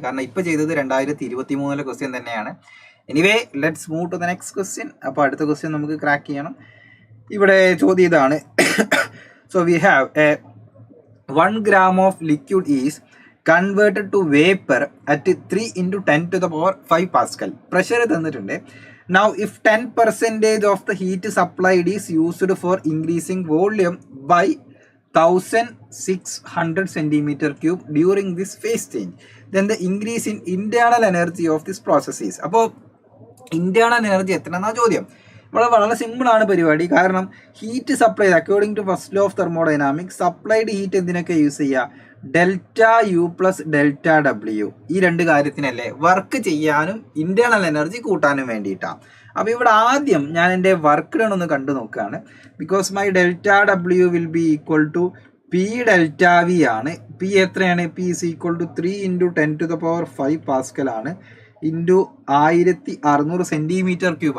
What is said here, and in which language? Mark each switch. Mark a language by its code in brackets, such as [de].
[ml] കാരണം ഇപ്പോൾ ചെയ്തത് 2023 ക്വസ്റ്റ്യൻ തന്നെയാണ്. [en] Anyway let's move to the next question. [ml] അപ്പോൾ അടുത്ത ക്വസ്റ്റ്യൻ നമുക്ക് ക്രാക്ക് ചെയ്യണം. ഇവിടെ ചോദ്യം ഇതാണ്. [en] So we have 1 gram of liquid is converted to vapour at 3 × 10⁵ Pascal. [ml] Pressure തന്നിട്ടുണ്ട്. [en] Now if 10% of the heat supplied is used for increasing volume by 1600 cm³ during this phase change, then the increase in internal energy of this process is. [ml] അപ്പോൾ internal energy എത്രയെന്നാ ചോദ്യം. വളരെ simple ആണ് പരിപാടി. കാരണം heat supply [en] according to first law of thermodynamics [ml] supplied heat എന്തിനൊക്കെ use ചെയ്യുക? ΔU + ΔW. ഈ രണ്ട് കാര്യത്തിനല്ലേ, വർക്ക് ചെയ്യാനും ഇന്റേണൽ എനർജി കൂട്ടാനും വേണ്ടിയിട്ടാണ്. അപ്പോൾ ഇവിടെ ആദ്യം ഞാൻ എൻ്റെ വർക്ക് ഡൺ ഒന്ന് കണ്ടു നോക്കുകയാണ്. [en] because my ΔW will be equal to P∆V [ml] ആണ്. പി എത്രയാണ്? [en] P is equal to 3 × 10⁵ Pascal ആണ്, into 1600 cm³.